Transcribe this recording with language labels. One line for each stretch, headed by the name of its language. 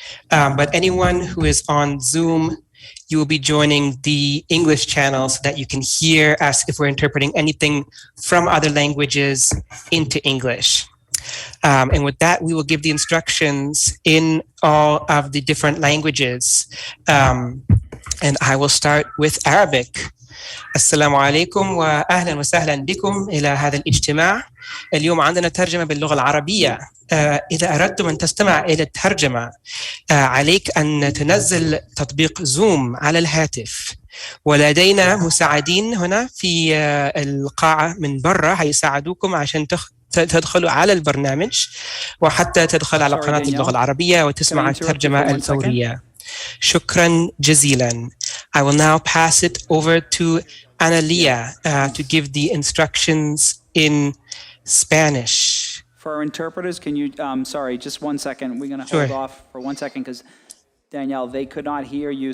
English: But anyone who is on Zoom, you will be joining the English channel so that you can hear us if we're interpreting anything from other languages into English. And with that, we will give the instructions in all of the different languages. And I will start with Arabic.
Arabic: Assalamu alaikum wa ahlan wa sahlan bikum ila هذا الاجتماع. اليوم عندنا ترجمة باللغة العربية. إذا أردتم أن تستمع إلى الترجمة عليك أن تنزل تطبيق زوم على الهاتف. ولدينا مساعدين هنا في القاعة من برا هيساعدوكم عشان تدخلوا على البرنامج وحتى تدخل على قناة اللغة العربية وتسمع الترجمة الفورية. شكرا جزيلا.
English: I will now pass it over to Analia to give the instructions in Spanish. For our interpreters, can you, sorry, just 1 second. We're going to hold off for 1 second because, Danielle, they could not hear you.